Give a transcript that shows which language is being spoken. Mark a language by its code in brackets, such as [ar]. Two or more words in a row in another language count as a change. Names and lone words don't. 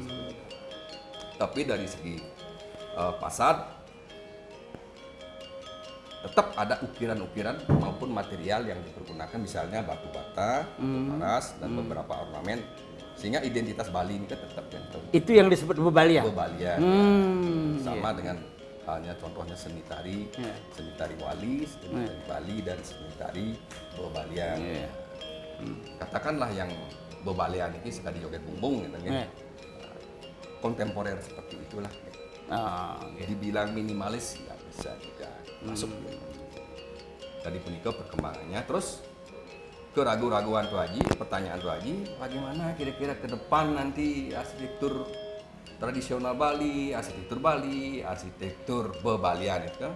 [id] Tapi dari segi fasad tetap ada ukiran-ukiran maupun material yang dipergunakan, misalnya batu bata, batu paras, dan beberapa ornamen, sehingga identitas Bali ini kan tetap kental. Itu yang disebut Bebalian. Sama dengan halnya contohnya seni tari Wali, seni tari Bali, dan seni tari Bebalian. Katakanlah yang Bebalian ini sekali joget bumbung gitu, kontemporer seperti itulah. Dibilang minimalis ya bisa juga masuk. Tadi punika perkembangannya. Terus keraguan-raguan Tuh Haji, pertanyaan Tuh Haji, bagaimana kira-kira ke depan nanti arsitektur tradisional Bali, arsitektur Bebalian itu kan?